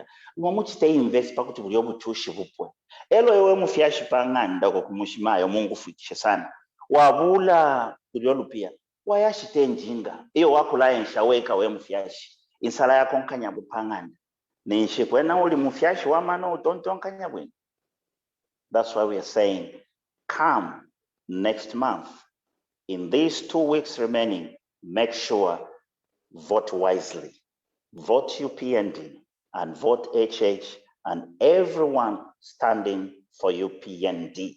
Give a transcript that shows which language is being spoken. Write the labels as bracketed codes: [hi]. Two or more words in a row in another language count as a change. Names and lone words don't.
[bem] Lumwa muchite invest pakuti bulio butushi bupwe. Elo ewe mufyashi panganda kwa kumushimayo Mungu fuitishe sana. Wabula ulolupia. Wayashite njinga. Iyo wakula enshaweka we mufyashi. Insala ya konkanya bupanganda. Ninshi kwena uli mufyashi wa mano utontonkanya bwene. [en] That's why we are saying, come next month. In these 2 weeks remaining, make sure vote wisely. Vote UPND and vote HH and everyone standing for UPND.